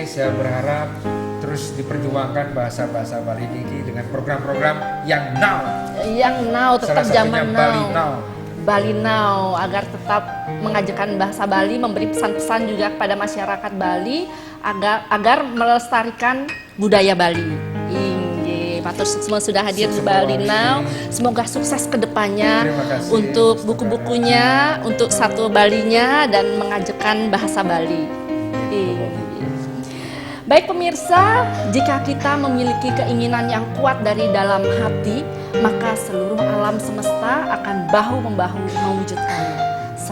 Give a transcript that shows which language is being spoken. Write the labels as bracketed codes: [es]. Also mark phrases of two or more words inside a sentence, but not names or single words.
[id] Saya berharap terus diperjuangkan bahasa-bahasa Bali ini dengan program-program yang now. Yang now tetap Salah satunya zaman Bali Now. Bali Now agar tetap mengajarkan bahasa Bali, memberi pesan-pesan juga kepada masyarakat Bali agar melestarikan budaya Bali. Inggih, matur semua sudah hadir di Bali Now. Semoga sukses ke depannya Terima kasih. untuk buku-bukunya, untuk satu Balinya dan mengajarkan bahasa Bali. Inggih. Baik pemirsa, jika kita memiliki keinginan yang kuat dari dalam hati, maka seluruh alam semesta akan bahu-membahu mewujudkannya.